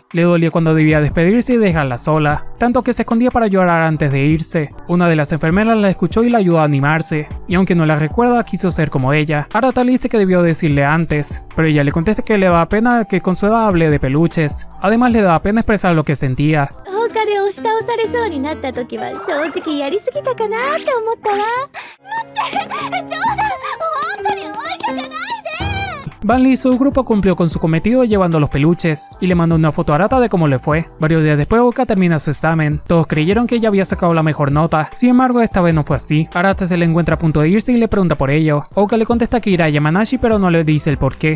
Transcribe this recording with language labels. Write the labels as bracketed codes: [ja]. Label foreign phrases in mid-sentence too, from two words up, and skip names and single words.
[es] Le dolía cuando debía despedirse y dejarla sola, tanto que se escondía para llorar antes de irse. Una de las enfermeras la escuchó y la ayudó a animarse, y aunque no la recuerda, quiso ser como ella. Arata le dice que debió decirle antes, pero ella le contesta que le daba pena que con su edad hable de peluches. Además le daba pena expresar lo que sentía. [ja] 他で押し倒されそうになった時は正直やりすぎたかなって思ったわ。待って、冗談、本当に追いかけないで。 [es] Vanley y su grupo cumplió con su cometido llevando los peluches, y le mandó una foto a Arata de cómo le fue. Varios días después Uka termina su examen. Todos creyeron que ella había sacado la mejor nota, sin embargo esta vez no fue así. Arata se le encuentra a punto de irse y le pregunta por ello. Uka le contesta que irá a Yamanashi pero no le dice el por qué.